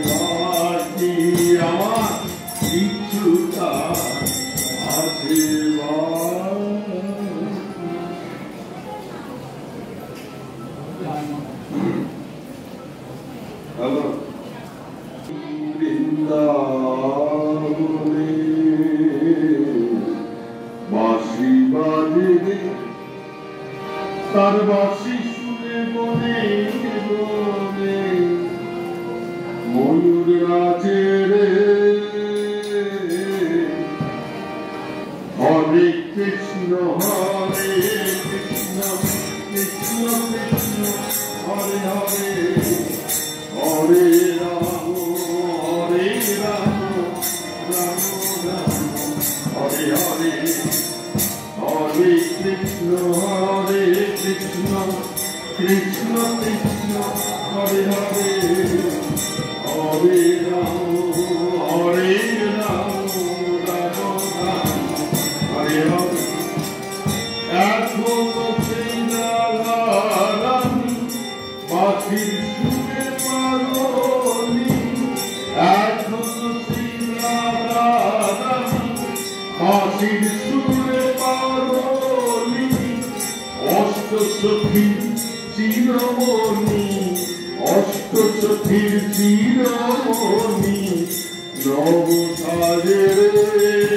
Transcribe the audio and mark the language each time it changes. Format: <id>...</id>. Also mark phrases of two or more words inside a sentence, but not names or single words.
<bn>আমার কিছু কাজ আছে হ্যালো বৃন্দাবনে বাঁশি বাজে তার বাঁশি শুনে বনে বনে ময়ূর নাচে রে</bn> <sa>হরে কৃষ্ণ কৃষ্ণ কৃষ্ণ কৃষ্ণ হরে হরে হরে রাম রাম রাম হরে হরে হরে কৃষ্ণ কৃষ্ণ কৃষ্ণ হরে हरे राम हरे राम राम राम हरे हरे.</sa> <bn>এখনো সেই রাধারানী বাঁশির সুরে পাগলি, এখনো সেই রাধারানী বাঁশির সুরে পাগলি, অষ্টসখীর চিরমণি, অষ্টসখীর চিরমণি, নব সাজে রে</bn>